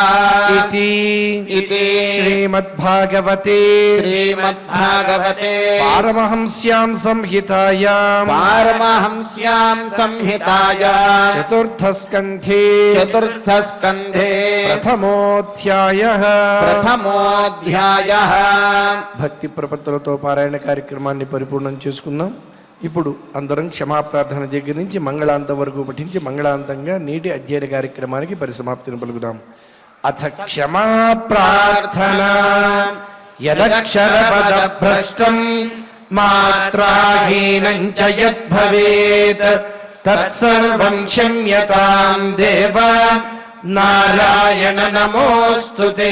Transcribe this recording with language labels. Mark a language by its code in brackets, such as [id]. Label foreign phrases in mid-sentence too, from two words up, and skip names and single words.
[sa] इति श्रीमद्भागवते श्रीमद्भागवते पारमहंस्यां संहितायां पारमहंस्यां संहितायां चतुर्थस्कन्धे चतुर्थस्कन्धे प्रथमोऽध्यायः प्रथमोऽध्यायः [te] భక్తి ప్రపత్తులతో పారాయణ కార్యక్రమాన్ని పరిపూర్ణం చేసుకున్నాం. ఇప్పుడు అందరం క్షమాప్రార్థన దగ్గర నుంచి మంగళాంతం వరకు పఠించి మంగళాంతంగా నేటి అధ్యయన కార్యక్రమానికి పరిసమాప్తిని పలుకుదాం. [sa] అథ క్షమా ప్రార్థన యదక్షరపదభ్రష్టం మాత్రాహీనం చ యద్భవేత్ తత్సర్వం క్షమ్యతాం దేవ నారాయణ నమోస్తుతే.